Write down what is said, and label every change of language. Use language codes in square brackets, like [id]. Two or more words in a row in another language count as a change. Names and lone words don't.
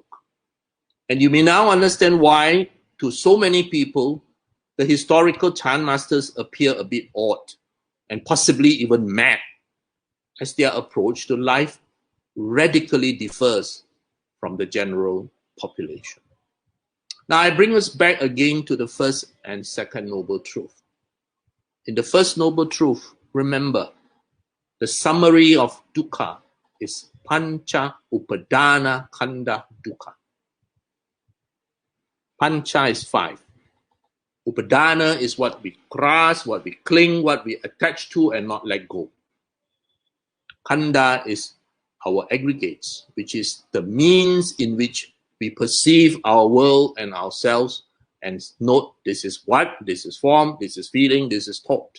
[en] And you may now understand why, to so many people, the historical Chan masters appear a bit odd and possibly even mad, as their approach to life radically differs from the general population. Now, I bring us back again to the first and second noble truth. In the first noble truth, remember, the summary of dukkha is [pi] pancha upadana khandha dukkha. [en] Pancha is 5. Upadana is what we grasp, what we cling, what we attach to and not let go. Khandha is our aggregates, which is the means in which we perceive our world and ourselves and note this is what, this is form, this is feeling, this is thought.